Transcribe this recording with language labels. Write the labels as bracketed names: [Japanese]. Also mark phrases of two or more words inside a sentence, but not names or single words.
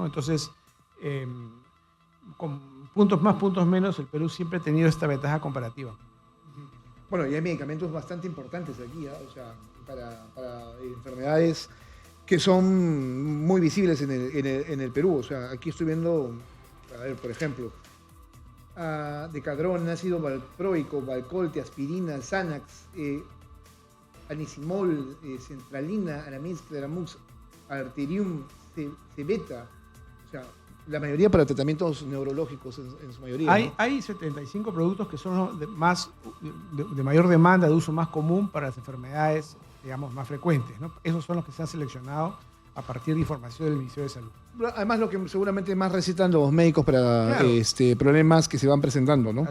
[Spanish] Entonces, con puntos más, puntos menos, el Perú siempre ha tenido esta ventaja comparativa. Bueno, y hay medicamentos bastante importantes aquí, ¿eh? O sea, para enfermedades que son muy visibles en el Perú. O sea, aquí estoy viendo, a ver, por ejemplo, Decadrón, ácido valproico, Valcolte, aspirina, Xanax, Anisimol, Centralina, Aramix, Cleramux, Arterium, Cebeta. O sea, la mayoría para tratamientos neurológicos en su mayoría. Hay 75 productos que son de mayor demanda, de uso más común para las enfermedades, digamos, más frecuentes, ¿no? Esos son los que se han seleccionado a partir de información del Ministerio de Salud. Además, lo que seguramente más recetan los médicos para problemas que se van presentando, ¿no?